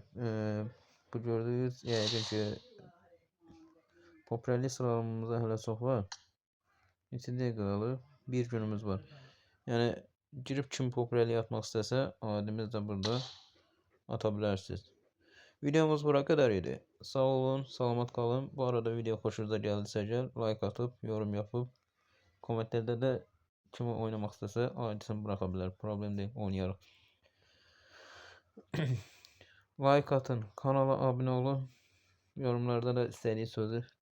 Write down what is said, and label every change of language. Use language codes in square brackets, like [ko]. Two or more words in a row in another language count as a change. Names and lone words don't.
[az] Bu gördüyünüz yəqin ki popülərlik sıralamamızda hələ çox var. Neçə dəqiqə qalıb? Bir günümüz var. Yəni girib kim popülərlik atmaq istəsə, adımız da burada ata bilərsiniz. Videomuz bura kadar idi. Sağ olun, salamat kalın. [tr] Bu arada video hoşunuza geldiyse like atıp, yorum yapıp, komentlerde de kimi oynamak istese adresini bırakabilir. Problem değil, oynayalım. Like atın, kanala abone olun. Yorumlarda da istediği sözü diyebilirsiniz.